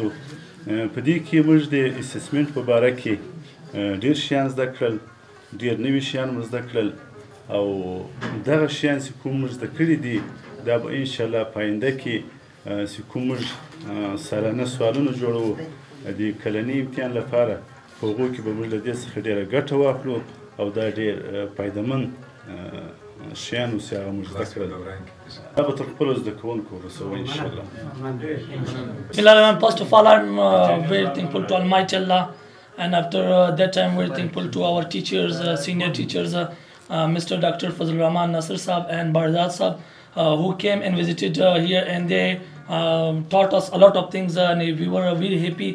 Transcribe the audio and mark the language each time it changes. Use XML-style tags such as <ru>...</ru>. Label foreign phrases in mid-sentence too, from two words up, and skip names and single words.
<ps>په دې کې موږ د اسسمنټ په باره کې ډېر شیان زده کړل، ډېر نوي شیان مو زده کړل او دغه شیان چې کوم موږ زده کړي دي دا به انشاءالله په آینده کې چې کوم موږ سالانه سوالونه جوړوو د کلني امتحان لپاره په هغو کې به موږ له دې څخه ډېره ګټه واخلو او دا ډېر فایدهمند شیان اوس هغه موږ زده کړل. دا به تر خپلو زده کوونکو ورسوو انشاءالله.</ps> <en>First of all, I'm very thankful to Almighty Allah, and after that I'm very thankful to our teachers, senior teachers, Mr. Dr. Fazl Rahman Nasir Saab and Barzad Saab, who came and visited here, and they taught us a lot of things, and we were very happy.</en>